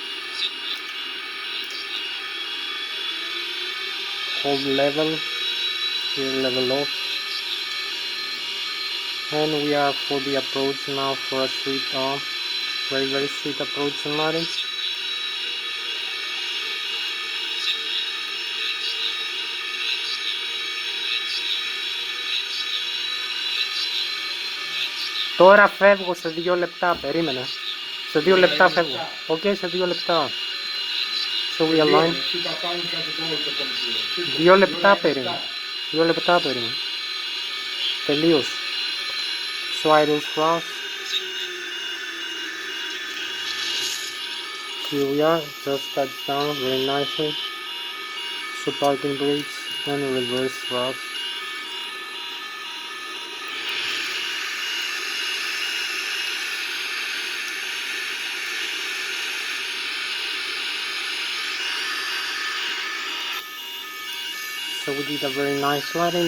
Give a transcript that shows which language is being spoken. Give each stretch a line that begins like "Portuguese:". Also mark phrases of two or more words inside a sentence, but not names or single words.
English: Hold level, here level off. And we are for the approach now for a sweet, very sweet approach and landing.
Greek: Τώρα φεύγω σε 2 λεπτά, περίμενε. Σε 2 λεπτά φεύγω. Ok, σε 2 λεπτά.
English: So we align.
Greek: 2 λεπτά περίμενε. 2 λεπτά περίμενε. Τελείωσε.
English: So idle thrust. Here we are, just touched down very nicely. So parking brakes and reverse thrust. So we did a very nice landing.